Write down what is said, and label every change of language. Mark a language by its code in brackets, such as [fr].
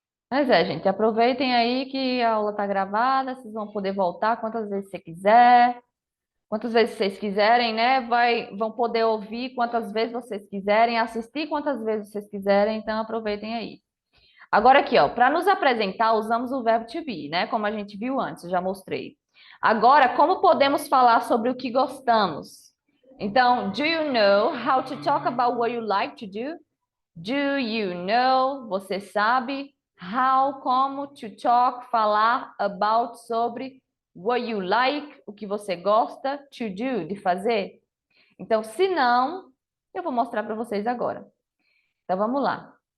[pt] Mas é, gente, aproveitem aí que a aula está gravada, vocês vão poder voltar quantas vezes você quiser, quantas vezes vocês quiserem, né? Vão poder ouvir quantas vezes vocês quiserem, assistir quantas vezes vocês quiserem, então aproveitem aí. Agora aqui, ó, para nos apresentar, usamos o verbo to be, né? Como a gente viu antes, eu já mostrei. Agora, como podemos falar sobre o que gostamos? [en] Então, do you know how to talk about what you like to do? Do you know? [pt] Você sabe how, como to talk, falar about sobre what you like, o que você gosta to do, de fazer? Então, se não, eu vou mostrar para vocês agora. Então, vamos lá.